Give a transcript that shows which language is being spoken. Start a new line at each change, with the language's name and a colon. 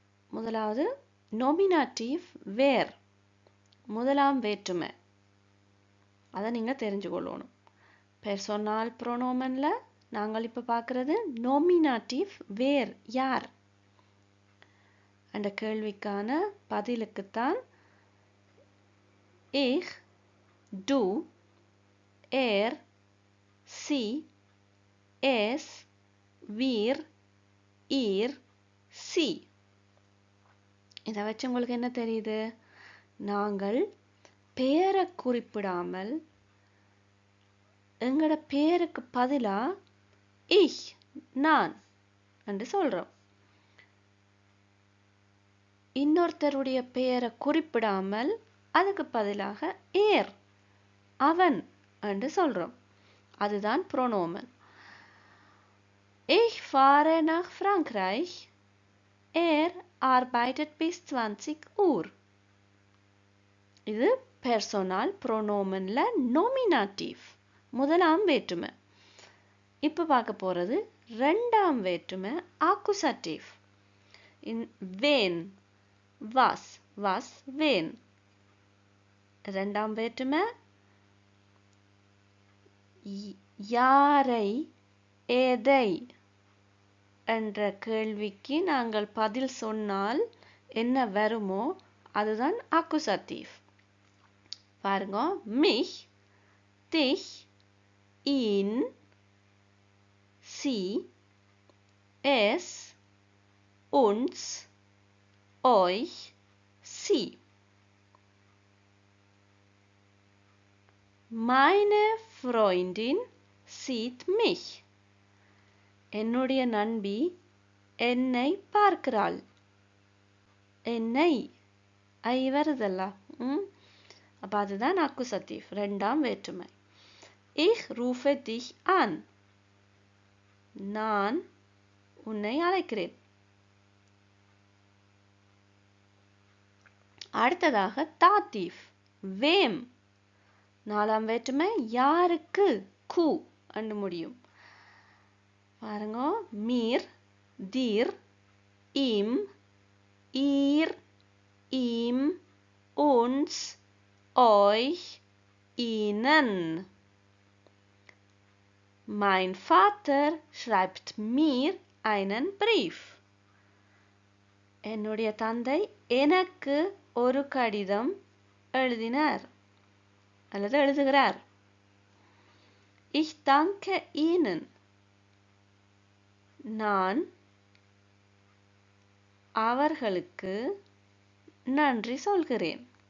Tamil: முதலாவது nominative வேர், முதலாம் வேற்றுமை. அதை நீங்கள் தெரிஞ்சுக்கொள்ளணும். personal pronomenல நாங்கள் இப்போ பார்க்குறது nominative வேர், யார்? அந்த கேள்விக்கான பதிலுக்குத்தான்
German: ich, du, er, sie, es, wir, ihr, sie.
Tamil: இதை வச்சு உங்களுக்கு என்ன தெரியுது? நாங்கள் பெயரை குறிப்பிடாமல் எங்களோட பெயருக்கு பதிலா ich, நான் என்று சொல்றோம். இன்னொருத்தருடைய பெயரை குறிப்பிடாமல் அதுக்கு பதிலாக ஏர், அவன் என்று சொல்றோம். அதுதான் pronomen.
German: Ich fahre nach Frankreich. Er arbeitet bis 20 Uhr.
Tamil: இது personal pronomenல nominative, முதலாம் வேற்றுமை. இப்போ பார்க்க போறது ரெண்டாம் வேற்றுமை accusative.
German: wen, was, was, wen.
Tamil: ரெண்டாம் வேற்றுமை யாரை, எதை என்ற கேள்விக்கு நாங்கள் பதில் சொன்னால் என்ன வருமோ அதுதான் accusative. பாருங்க,
German: mich, dich, ihn, sie, es, uns, euch, sie. Meine Freundin sieht mich.
Tamil: என்னுடைய நண்பி என்னை பார்க்கிறாள். என்னை ஐ வருதல்ல, அப்ப அதுதான் accusative, ரெண்டாம் வேற்றுமை.
German: Ich rufe dich an.
Tamil: நான் உன்னை அழைக்கிறேன். அடுத்ததாக dative, wem, நாலாம் வேற்றுமை யாருக்கு, கு என்று முடியும். பாருங்க,
German: mir, dir, ihm, ihr, ihm, uns, euch, ihnen. Mein Vater schreibt mir einen Brief.
Tamil: என்னுடைய தந்தை எனக்கு ஒரு கடிதம் எழுதினார் அல்லது எழுதுகிறார்.
German: Ich danke Ihnen.
Tamil: நான் அவர்களுக்கு நன்றி சொல்கிறேன்.